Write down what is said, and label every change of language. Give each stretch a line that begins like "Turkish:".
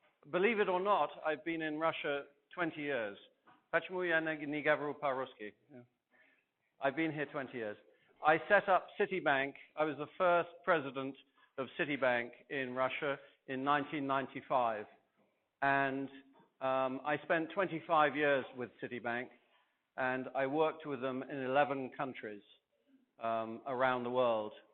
English: Believe it or not, I've been in Russia 20 years.
Russian: Почему я не говорю по-русски?
English: I've been here 20 years. I set up Citibank. I was the first president of Citibank in Russia in 1995. And I spent 25 years with Citibank, and I worked with them in 11 countries around the world.